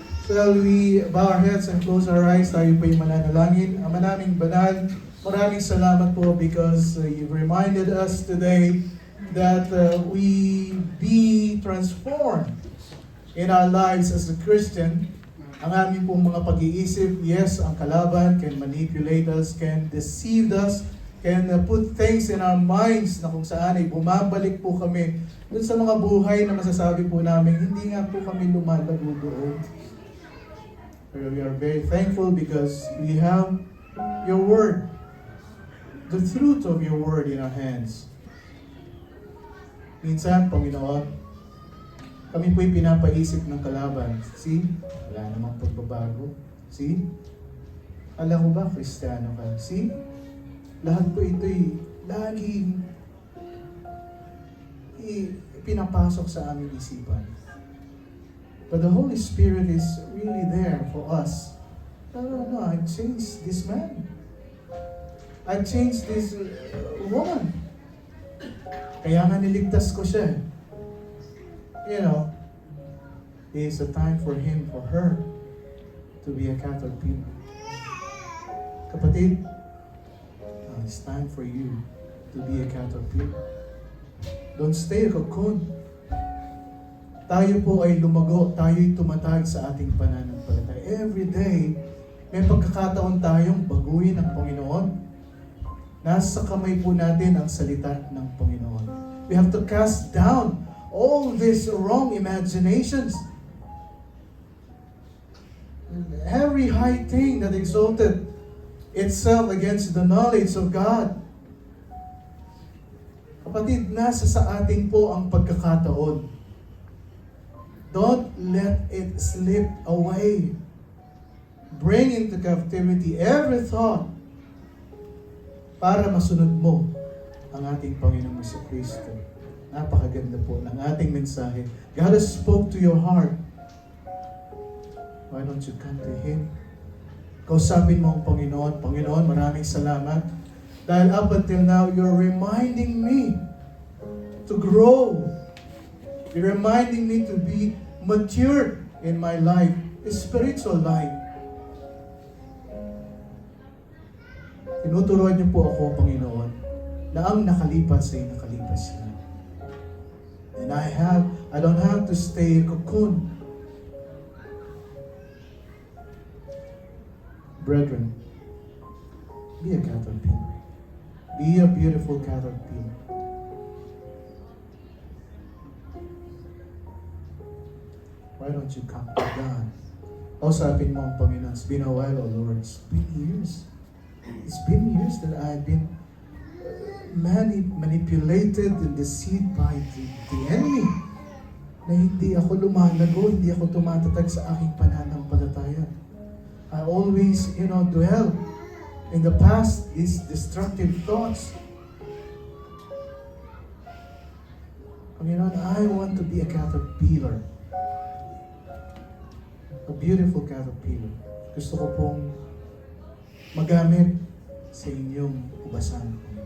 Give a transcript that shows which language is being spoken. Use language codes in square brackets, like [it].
[en] Shall we bow our heads and close our eyes? [tl] Tayo po yung mananalangin. Ama naming banal, maraming salamat po [en] because you've reminded us today that we be transformed in our lives as a Christian, [tl] ang aming pong mga pag-iisip, yes, ang kalaban [en] can manipulate us, can deceive us, can put things in our minds [tl] na kung saan ay bumabalik po kami dun sa mga buhay na masasabi po namin, hindi nga po kami lumalago doon. [en] Pero we are very thankful because we have your word, the truth of your word in our hands. [tl] Minsan, Panginoon, kami po'y pinapaisip ng kalaban. See? Wala namang pagbabago. See? Alam ko ba, Kristiyano ka? See? Lahat po ito'y laging pinapasok sa aming isipan. [en] But the Holy Spirit is really there for us. No, I've changed this man. I've changed this woman. [tl] Kaya nga niligtas ko siya. [en] You know, it's a time for him, for her, to be a caterpillar. Kapatid, it's time for you to be a caterpillar. Don't stay a cocoon. [tl] Tayo po ay lumago, tayo'y tumatag sa ating pananampalataya. [en] Every day, [tl] may pagkakataon tayong baguhin ang Panginoon. Nasa kamay po natin ang salita ng Panginoon. [en] We have to cast down all these wrong imaginations. Every high thing that exalted itself against the knowledge of God. [tl] Kapatid, nasa sa atin po ang pagkakataon. [en] Don't let it slip away. Bring into captivity every thought [tl] para masunod mo ang ating Panginoong Kristo. Napakaganda po ng ating mensahe. [en] God has spoke to your heart. Why don't you come to Him? [tl] Kausapin mo ang Panginoon. Panginoon, maraming salamat. [en] Dahil up until now, you're reminding me to grow. You're reminding me to be mature in my life, spiritual life. [tl] Tinuturuan niyo po ako, Panginoon, na ang nakalipas ay nakalipas na. [en] And I don't have to stay a cocoon. Brethren, be a caterpillar. Be a beautiful caterpillar. Why don't you come to God? [tl] Kausapin mo ang Panginoon. [en] It's been a while, oh Lord. It's been years. It's been years that I've been manipulated and deceived by the enemy. [tl] Na hindi ako lumalago, hindi ako tumatatag sa aking pananampalataya. [en] I always, dwell in the past, these destructive thoughts. Panginoon, I want to be a caterpillar. A beautiful caterpillar. [tl] Gusto ko pong magamit sa inyong ubasan.